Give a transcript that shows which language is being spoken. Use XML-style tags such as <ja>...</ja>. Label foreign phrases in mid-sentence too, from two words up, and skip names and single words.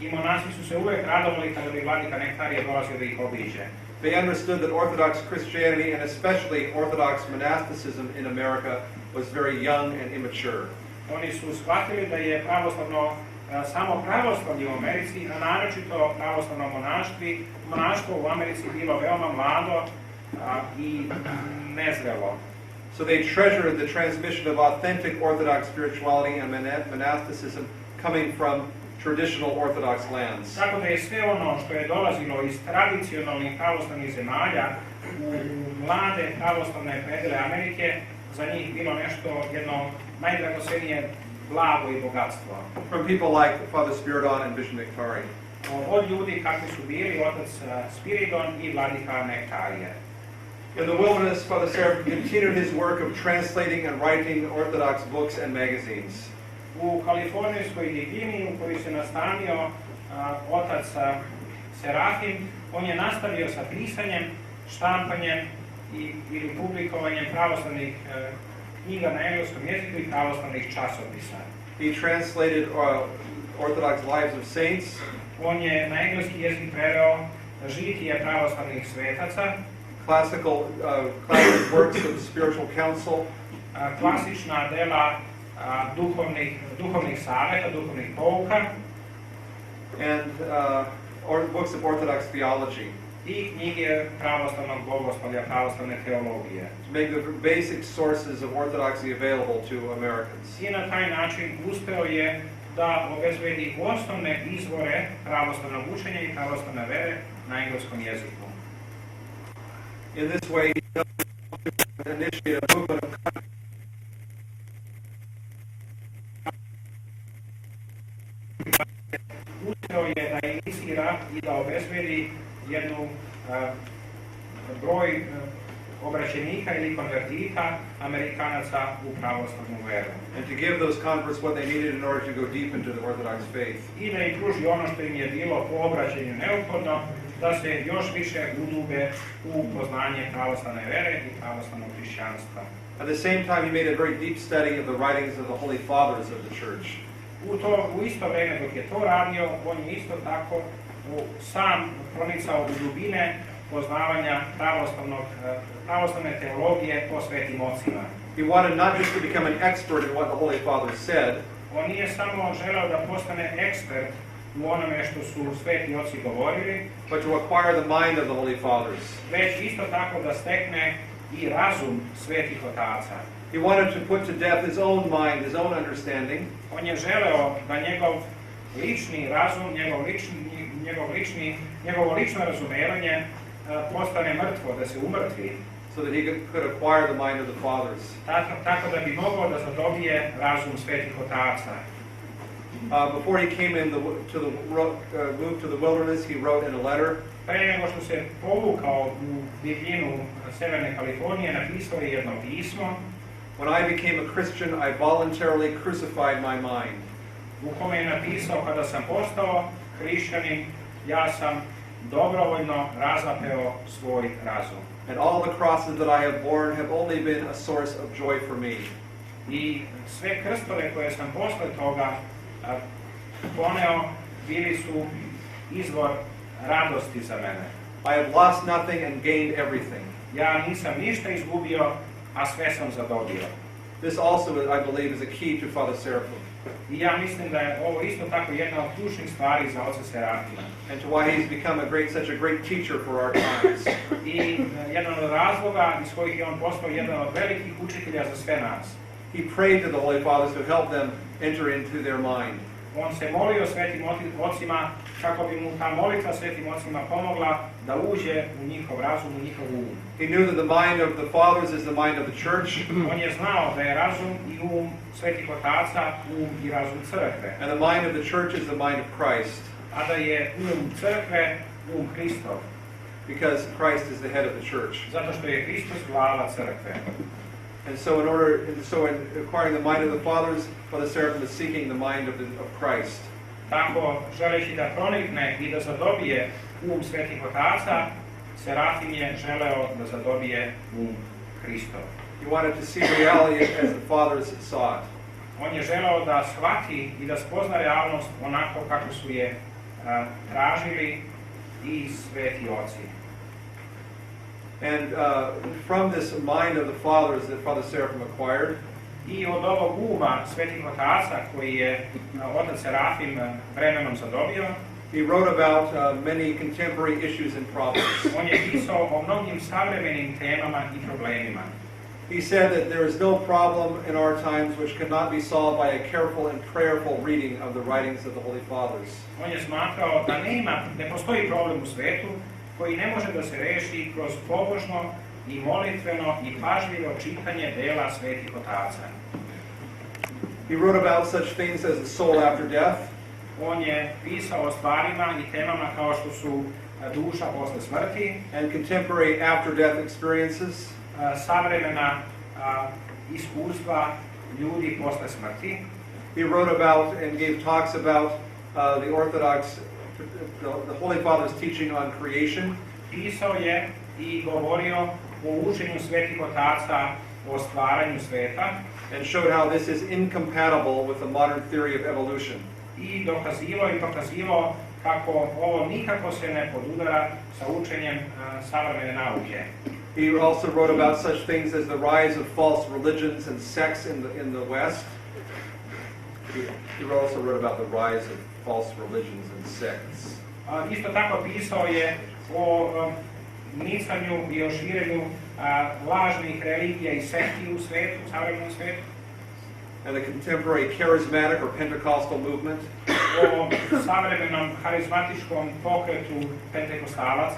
<sr>I monasi su se uvek radovali kada bi vladika Nektarije dolazio da ih obiđe.</sr> <en>They understood that Orthodox Christianity, and especially Orthodox monasticism in America, was very young and immature.</en> <sr>Oni su shvatili da je pravoslavno samo pravoslavlje u Americi, a naročito pravoslavno monaštvo u Americi bilo veoma mlado i nezrelo.</sr> <en>So they treasured the transmission of authentic Orthodox spirituality and monasticism coming from traditional Orthodox lands.</en> <sr>Tako da je sve ono što je dolazilo iz tradicionalnih pravoslavnih zemalja u mlade pravoslavne predele Amerike za njih bilo nešto jedno najdragocenije blago i bogatstvo.</sr> <en>From people like Father Spiridon and Bishop Nektari.</en> <sr>Od ljudi kakvi su bili otac Spiridon i vladika Nektarije.</sr> <en>In the wilderness, Father Seraphim continued his work of translating and writing Orthodox books and magazines.</en> <sr>U kalifornijskoj divljini u kojoj se nastanio otac Serafim, on je nastavio sa pisanjem, štampanjem ili publikovanjem pravoslavnih knjiga na engleskom jeziku i pravoslavnih časopisa.</sr> <en>He translated Orthodox Lives of Saints.</en> <sr>On je na engleski jezik preveo žitije pravoslavnih svetaca,</sr> <en>classic works of spiritual counsel,</en> <sr>klasična dela duhovnih saveta, duhovnih pouka,</sr> <en>and books of Orthodox theology.</en> <sr>I knjige pravoslavnog bogoslovlja, pravoslavne teologije.</sr> <en>To make the basic sources of orthodoxy available to Americans.</en> <sr>I na taj način uspeo je da obezbedi osnovne izvore pravoslavnog učenja i pravoslavne vere na engleskom jeziku.</sr> <en>In this way, he initiated a movement of</en> <sr>uspeo je da inicira i da obezbedi jednu broj obraćenika ili konvertita Amerikanaca u pravoslavnu veru.</sr> <en>And to give those converts what they needed in order to go deep into the Orthodox faith.</en> <sr>I da im pruži ono što im je bilo po obraćanju neophodno, da se još više udube u poznanje pravoslavne vere i pravoslavnog hrišćanstva.</sr> <en>At the same time, he made a very deep study of the writings of the Holy Fathers of the Church.</en> <sr>U isto vreme dok je to radio, on je isto tako sam pronicao u dubine poznavanja pravoslavne teologije po svetim ocima.</sr> <en>He wanted not just to become an expert in what the Holy Fathers said,</en> <sr>On nije samo želeo da postane ekspert u onome što su sveti oci govorili,</sr> <en>but to acquire the mind of the Holy Fathers.</en> <sr>već isto tako da stekne i razum svetih otaca.</sr> <en>He wanted to put to death his own mind, his own understanding,</en> <sr>On je želeo da njegov lični razum, njegovo lično razumevanje postane mrtvo, da se umrtvi.</sr> <en>so that he could acquire the mind of the Fathers.</en> <sr>Tako da bi mogao da zadobije razum svetih otaca.</sr> <en>Before he came moved to the wilderness, he wrote in a letter,</en> <sr>Pre nego što se povukao u divljinu Severne Kalifornije, napisao je jedno pismo</sr> <en>when I became a Christian, I voluntarily crucified my mind.</en> <sr>u kome je napisao: kada sam postao hrišćanin, ja sam dobrovoljno razapeo svoj razum.</sr> <en>And all the crosses that I have borne have only been a source of joy for me.</en> <sr>I sve krstove koje sam posle toga poneo bili su izvor radosti za mene.</sr> <en>I have lost nothing and gained everything.</en> <sr>Ja nisam ništa izgubio, a sve sam zadobio.</sr> <en>This also, I believe, is a key to Father Seraphim,</en> <sr>I ja mislim da je ovo isto tako jedna od ključnih stvari za oca Serafima.</sr> <en>and to why he's become such a great teacher for our times.</en> <sr>I jedan od razloga iz kojih je on postao jedan od velikih učitelja za sve nas.</sr> <en>He prayed to the Holy Fathers to help them enter into their mind.</en> <sr>On se molio svetim ocima kako bi mu ta molitva svetim ocima pomogla da uđe u njihov razum, u njihov um.</sr> <en>He knew that the mind of the Fathers is the mind of the Church,</en> <sr>On je znao da je razum i um svetih otaca i razum crkve,</sr> <en>and the mind of the Church is the mind of Christ,</en> <sr>a da je crkve Hristov,</sr> <en>because Christ is the head of the Church.</en> <sr>zato što je Hristos glava crkve.</sr> <en>And so in acquiring the mind of the Fathers, Father Seraphim is seeking the mind of Christ.</en> <sr>Tako, želeći da pronikne i da zadobije svetih otaca, Serafim je želeo da zadobije Hristov.</sr> <en>He wanted to see reality as the Fathers saw it.</en> <sr>On je želeo da shvati i da spozna realnost onako kako su je tražili i sveti oci.</sr> <en>And from this mind of the fathers that Father Seraphim acquired,</en> <sr>I od ovog uma svetih otaca koji je otac Serafim vremenom zadobio,</sr> <en>he wrote about many contemporary issues and problems.</en> <sr>on je pisao o mnogim savremenim temama i problemima.</sr> <en>He said that there is no problem in our times which cannot be solved by a careful and prayerful reading of the writings of the Holy Fathers.</en> <sr>On je smatrao da ne postoji problem u svetu koji ne može da se reši kroz pobožno i molitveno i pažljivo čitanje dela svetih otaca.</sr> <en>He wrote about such things as the soul after death,</en> <sr>On je pisao o stvarima i temama kao što su duša posle smrti,</sr> <en>and contemporary after death experiences,</en> <sr>savremena iskustva ljudi posle smrti.</sr> <en>he wrote about and gave talks about the Orthodox, the Holy Father's teaching on creation,</en> <sr>Pisao je i govorio o učenju svetih otaca o stvaranju sveta</sr> <en>and showed how this is incompatible with the modern theory of evolution.</en> <sr>i dokazivao i pokazivao kako ovo nikako se ne podudara sa učenjem savremene nauke.</sr> <en>He also wrote about such things as the rise of false religions and sects in the West. He also wrote about the rise of false religions and sects.</en> <sr>Isto tako pisao je o nicanju i o širenju lažnih religija i sekti u svetu, u savremenom svetu,</sr> <en>And the contemporary charismatic or Pentecostal movement,</en> <sr>o savremenom harizmatičkom pokretu pentekostalaca</sr>